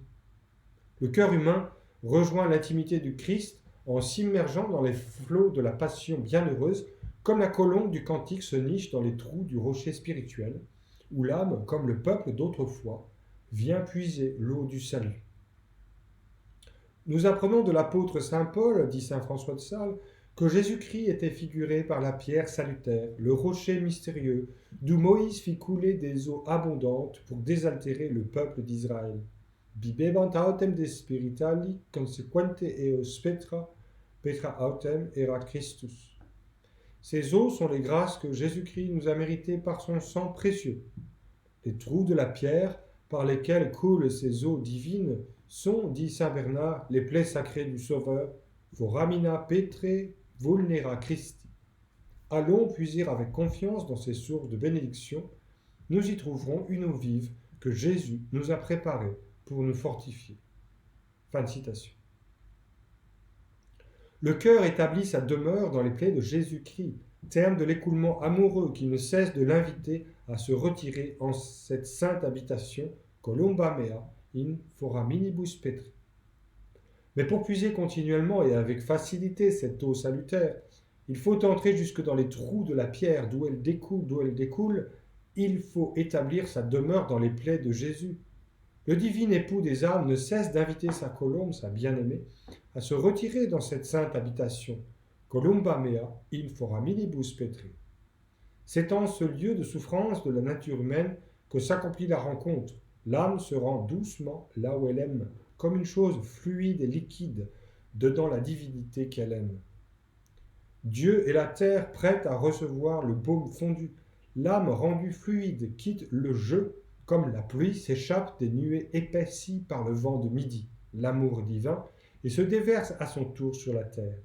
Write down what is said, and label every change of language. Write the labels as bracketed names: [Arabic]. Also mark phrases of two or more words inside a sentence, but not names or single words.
[French] Le cœur humain rejoint l'intimité du Christ en s'immergeant dans les flots de la passion bienheureuse, comme la colombe du cantique se niche dans les trous du rocher spirituel, où l'âme, comme le peuple d'autrefois, vient puiser l'eau du salut. Nous apprenons de l'apôtre saint Paul, dit saint François de Sales, que Jésus-Christ était figuré par la pierre salutaire, le rocher mystérieux, d'où Moïse fit couler des eaux abondantes pour désaltérer le peuple d'Israël. [Latin] Bibebant autem de spiritali consequente eos petra autem erat Christus. [French] Ces eaux sont les grâces que Jésus-Christ nous a méritées par son sang précieux. Les trous de la pierre par lesquels coulent ces eaux divines sont, dit saint Bernard, les plaies sacrées du Sauveur, [Latin] foramina petre vulnera Christi. [French] Allons puiser avec confiance dans ces sources de bénédiction, nous y trouverons une eau vive que Jésus nous a préparée pour nous fortifier. Fin de citation. Le cœur établit sa demeure dans les plaies de Jésus-Christ, terme de l'écoulement amoureux qui ne cesse de l'inviter à se retirer en cette sainte habitation, [Latin] columba mea in foraminibus petri. [French] Mais pour puiser continuellement et avec facilité cette eau salutaire, il faut entrer jusque dans les trous de la pierre d'où elle découle, il faut établir sa demeure dans les plaies de Jésus. Le divin époux des âmes ne cesse d'inviter sa colombe, sa bien-aimée, à se retirer dans cette sainte habitation, [Latin] columba mea in foraminibus petri. [French] C'est en ce lieu de souffrance de la nature humaine que s'accomplit la rencontre. L'âme se rend doucement là où elle aime, comme une chose fluide et liquide, dedans la divinité qu'elle aime. Dieu et la terre prêtes à recevoir le baume fondu, l'âme rendue fluide quitte le jeu, comme la pluie s'échappe des nuées épaissies par le vent de midi, l'amour divin, et se déverse à son tour sur la terre.